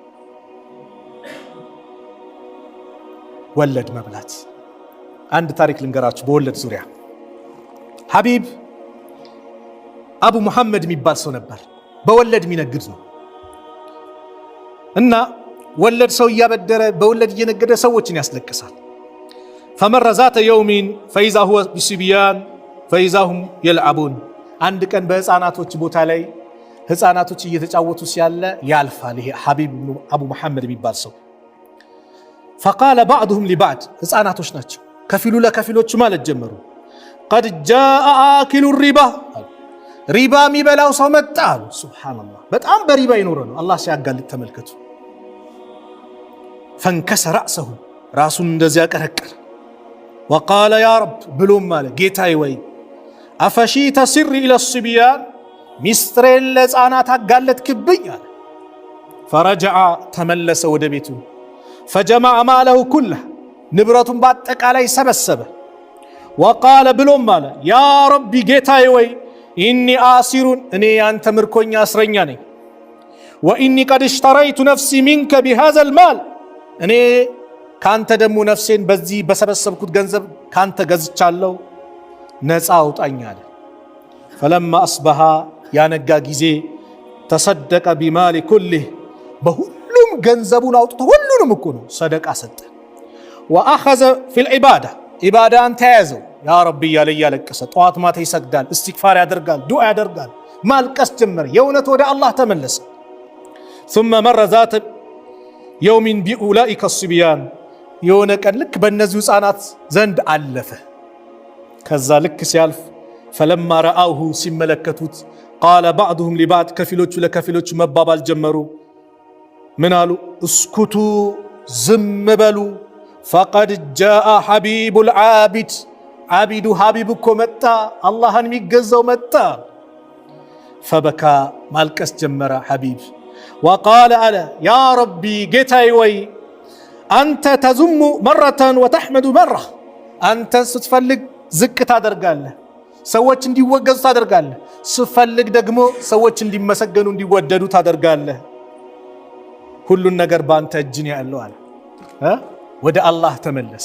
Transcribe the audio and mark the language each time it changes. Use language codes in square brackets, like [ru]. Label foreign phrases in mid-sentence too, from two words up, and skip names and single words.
[am] ወለድ መብላት አንድ ታሪክ ልንገራችሁ በወለድ ዙሪያ። ሐቢብ አቡ መሐመድ የሚባል ሰው ነበር። በወለድ የሚነግድ ነው እና ወለድ ሰው እያበደረ በወለድ እየነገደ ሰዎችን ያስለቅሳል። [ar] فمر ذات يوم فإذا هو بصبيان فإذا هم يلعبون [am] አንድ ቀን በህፃናቶች ቦታ ላይ ህፃናቶች እየተጫወቱ ሲያለ ያልፋል። ይሄ ሐቢብ አቡ መሐመድ የሚባል ሰው [ar] فقال بعضهم لبعض [am] ህፃናቶች ናቸው ከፊሉ ለከፊሎቹ ማለት ጀመሩ [ar] قد جاء آكل الربا [am] ሪባ የሚበላው ሰው መጣ አሉ። ሱብሃንአላህ በጣም በሪባ ይኖር ነው አላህ ሲያጋልጥ ተመልከቱ። [ar] فانكسر رأسه [am] ራሱን እንደዚያ ቀረቀረ [ar] وقال يا رب [am] ብሎም ማለ ጌታዬ ወይ [ar] አፈሺተ ሲሪ ኢለ الصبيان [am] ሚስጥሬን ለህፃናት አጋለጥክብኝ አለ። فرجع ተመለሰ ወደ ቤቱ [ar] فجمع ماله كله [am] ንብረቱን በአጠቃላይ ሰበሰበ። وقال ብሎም ማለ [ar] يا رب [am] ጌታዬ ወይ [ar] إني آسر [am] እኔ ያንተ ምርኮኛ እስረኛ ነኝ። [ar] وإني قد اشتريت نفسي منك بهذا المال [am] እኔ ካንተ ደግሞ ነፍሴን በዚህ በሰበሰብኩት ገንዘብ ካንተ ገዝቻለሁ ነፃ አውጣኝ አለ። [ar] فلما أصبح [am] ያነጋ ጊዜ [ar] تصدق بمال كله [am] በሁሉም ገንዘቡን አውጥቶ ሁሉንም እኮ ነው ሰደቃ ሰጠ። [ar] وأخذ في العبادة [am] ኢባዳን ተያዘው [ar] يا ربي [am] እያለ እያለቀሰ ጠዋት ማታ ይሰግዳል፣ እስትግፋር ያደርጋል፣ ዱዓ ያደርጋል፣ ማልቀስ ጀመረ። የእውነት ወደ አላህ ተመለሰ። [ar] ثم مر ذات يوم بأولئك الصبيان [am] የሆነ ቀን ልክ በእነዚህ ሕፃናት ዘንድ አለፈ። ከዛ ልክ ሲያልፍ [ar] فلما رأوه [am] ሲመለከቱት [ar] قال بعضهم لبعض [am] ከፊሎቹ ለከፊሎቹ መባባል ጀመሩ። ምን አሉ? እስኩቱ ዝም በሉ [ar] فقد جاء حبيب العابد [am] ዓቢዱ ሐቢብ እኮ መጣ፣ አላህን የሚገዛው መጣ። فبكى ማልቀስ ጀመረ ሐቢብ። وقال አለ [ar] يا ربي [am] ጌታዬ ወይ አንተ [ar] تذم مرة وتحمد مرة፣ [am] አንተ ስትፈልግ ዝቅ ታደርጋለህ፣ ሰዎች እንዲወገዙ ታደርጋለህ፣ ስትፈልግ ደግሞ ሰዎች እንዲመሰገኑ እንዲወደዱ ታደርጋለህ። ሁሉን ነገር በአንተ እጅ ነው ያለው አለ። ወደ አላህ ተመለሰ።